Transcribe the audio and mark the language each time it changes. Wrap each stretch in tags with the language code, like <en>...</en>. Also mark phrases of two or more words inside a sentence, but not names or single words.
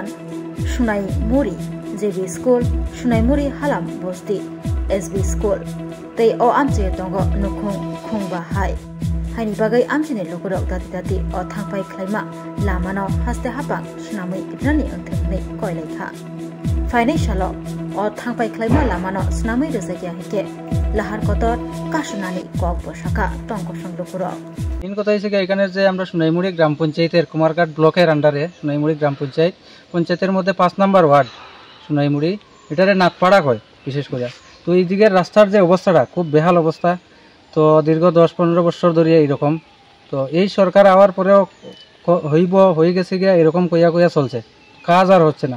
<trp>सुनायमुरि जेबि स्कुल सुनायमुरि हालाम बस्ति एसबि स्कुल तै अ आमचियो दंगो नुखुं खुंबा हाइनि बागै आमचिनि लुकुरक दाति अ थांफाय ख्लायमा लामानो हास्ते हाबां सुनामै गित्रानि ओंथेनै कयलायखा फाइनाइसालो अ थांफाय ख्लायमा लामानो सुनामै रोजागिया हेके लाहार कतर काशुनानि कक बसाका टंकसं लुकुरक</trp> <bn>इन কথা হইছে এখানে যে আমরা সুনাইমুড়ি গ্রাম পঞ্চায়েতের কুমারঘাট ব্লকের আন্ডারে সুনাইমুড়ি গ্রাম পঞ্চায়েতের মধ্যে 5 নম্বর ওয়ার্ড সুনাইমুড়ি এটারে নাথপাড়া কয় বিশেষ করে। তো এই দিকের রাস্তার যে অবস্থাটা খুব বেহাল অবস্থা, তো দীর্ঘ 10-15 বছর ধরে এইরকম। তো এই সরকার আওয়ার পরেও হয়ে গেছে গিয়া এরকম কইয়া চলছে, কাজ আর হচ্ছে না।</bn>